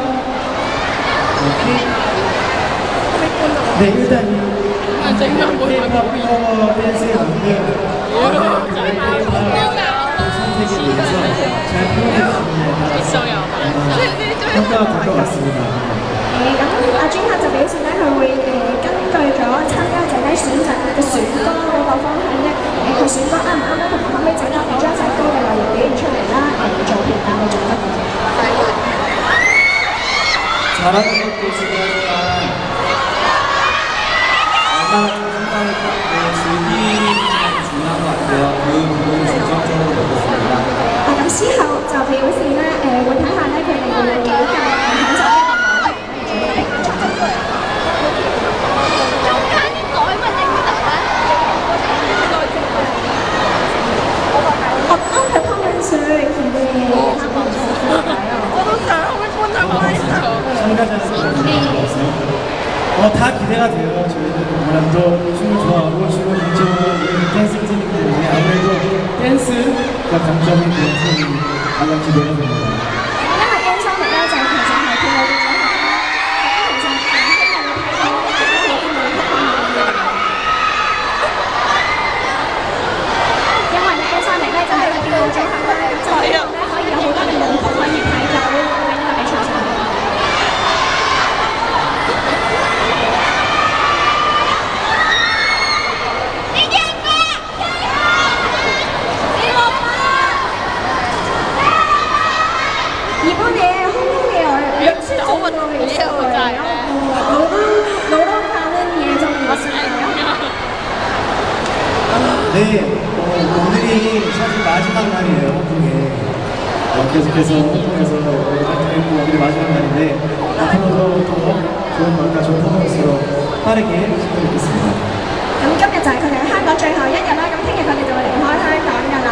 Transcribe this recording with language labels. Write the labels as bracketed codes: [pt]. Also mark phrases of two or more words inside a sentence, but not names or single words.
[ko] 네, 일단 K-pop 커버 댄스의 만큼 K-pop 선택에 대해서 잘 표현해 주시면 평가가 될 것 같습니다. [yue] 咁專客就表示咧，佢會根據咗參加者咧選擇嘅選歌嗰個方向咧，佢選歌啱唔啱咧，同埋可唔可以整合嚟將首歌嘅內容表現出嚟啦，做評價去做得嘅。 [ko] 잘하는 것도 중요하지만 얼마나 자신감을 갖고 즐기는 게 중요한 것 같아요. 그 부분을 중점적으로 넣었습니다. [yue] 咁之後就表示咧，會睇下咧佢哋會幾咁享受呢個舞台做一個作品。 [ko] 어떤 performance를 기대하고 있을까요? 다 기대가 돼요. 저희는 워낙도 춤을 좋아하고 춤을 인정하고 댄스 팀이기 때문에 아무래도 댄스가 강점이 되는 팀이 가장 기대가 됩니다. [yue] 因為 N-Sonic 咧就其實係佢哋嘅組合啦，咁其實希望會睇到其他嘅啲舞曲方面嘅嘢。因為咧 N-Sonic 咧就係一個跳舞組合啦，咁就希望咧可以有好多嘅舞曲可以睇到喺呢個比賽上面。 [ko] 이번에 홍콩에 며칠 정도 있을 거예요? 노력하는 예정이 있을까요? 네, 오늘이 사실 마지막 날이에요, 홍콩에. 계속해서 홍콩에서 오늘이 마지막 날인데 앞으로도 더 좋은 결과, 좋은 퍼포먼스로 빠르게 시도하겠습니다. [yue] 咁今日就係佢哋香港最後一日啦，咁聽日佢哋就會離開香港㗎啦。